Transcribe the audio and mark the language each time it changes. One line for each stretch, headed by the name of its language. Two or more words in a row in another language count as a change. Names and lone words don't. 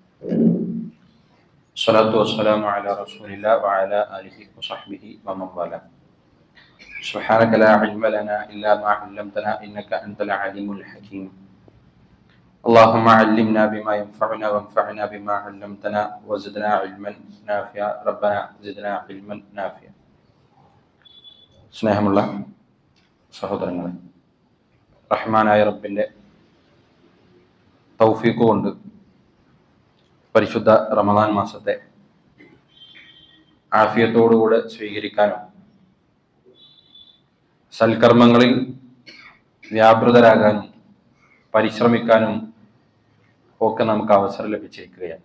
Arabic: الصلاة والسلام على رسول الله وعلى آله وصحبه ومن والاه. سبحانك لا علم لنا إلا ما علمتنا إنك أنت العليم الحكيم. اللهم علمنا بما ينفعنا وانفعنا بما علمتنا وزدنا علما نافعا ربنا زدنا علما نافعا.
Malayalam: സ്നേഹമുള്ള സഹോദരങ്ങളെ, റഹ്മാനായ റബ്ബിന്റെ തൗഫീഖ് കൊണ്ട് പരിശുദ്ധ റമദാൻ മാസത്തെ ആഫിയത്തോടുകൂടെ സ്വീകരിക്കാനും സൽക്കർമ്മങ്ങളിൽ വ്യാപൃതരാകാനും പരിശ്രമിക്കാനും ഒക്കെ നമുക്ക് അവസരം ലഭിച്ചിരിക്കുകയാണ്.